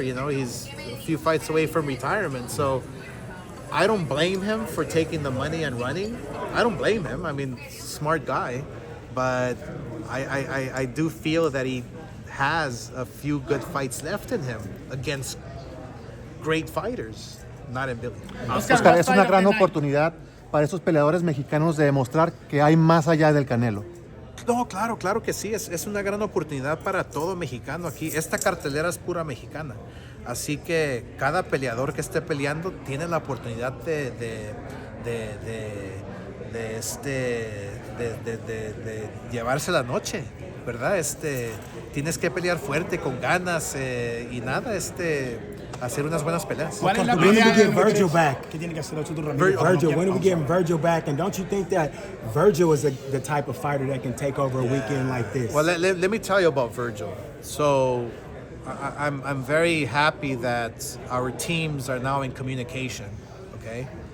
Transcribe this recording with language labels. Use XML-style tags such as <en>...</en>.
<en>He's a few fights away from retirement, so I don't blame him for taking the money and running. I don't blame him. I mean, smart guy, but I do feel that he has a few good fights left in him against great fighters, not in Billy.</en> <es>Oscar, es una gran oportunidad para esos peleadores mexicanos de demostrar que hay más allá del Canelo. No, claro que sí. Es una gran oportunidad para todo mexicano aquí. Esta cartelera es pura mexicana. Así que cada peleador que esté peleando tiene la oportunidad de llevarse la noche, ¿verdad? Tienes que pelear fuerte, con ganas y nada, hacer unas buenas peleas.</es> <en>When do we get Virgil back? Virgil, when are we getting Virgil back? And don't you think that Virgil is the type of fighter that can take over a weekend like this? Well, let me tell you about Virgil. So I'm very happy that our teams are now in communication, okay?</en>